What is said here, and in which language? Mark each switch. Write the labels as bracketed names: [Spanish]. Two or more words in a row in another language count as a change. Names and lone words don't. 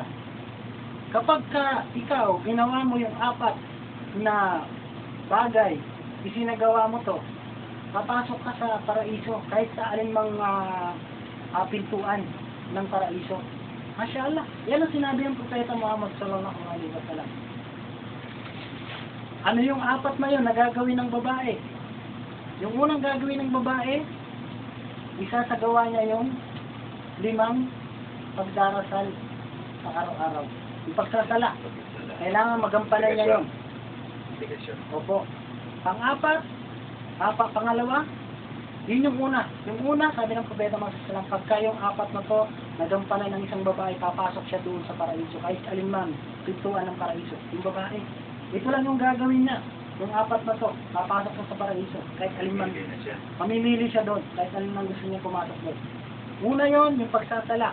[Filipino] Kapag ikaw, ginawa mo yung 4 na bagay, isinagawa mo to, papasok ka sa paraiso kahit sa alinmang pintuan ng paraiso. Mashallah. Yan ang sinabi ng Propeta Muhammad [Arabic] صلى الله عليه وسلم. [Filipino] Ano yung 4 na yun na gagawin ng babae? Yung unang gagawin ng babae, isasagawa niya yung 5 pagdarasal sa araw-araw. Yung pagsasala. Kailangan magampanan niya yun. Opo. Pangalawa, yun yung una. Yung una, sabi ng Propeta Muhammad [Arabic] صلى الله عليه وسلم, [Filipino] pagka yung 4 na to, nagampanan ng isang babae, papasok siya doon sa paraiso. Kahit alinman, pintuan ng paraiso. Yung babae. Ito lang yung gagawin niya. Yung 4 na to, papasok siya sa paraiso. Kahit alinman, mamimili siya doon. Kahit alinman gusto niya pumasok doon. Una yon, yung pagsasala.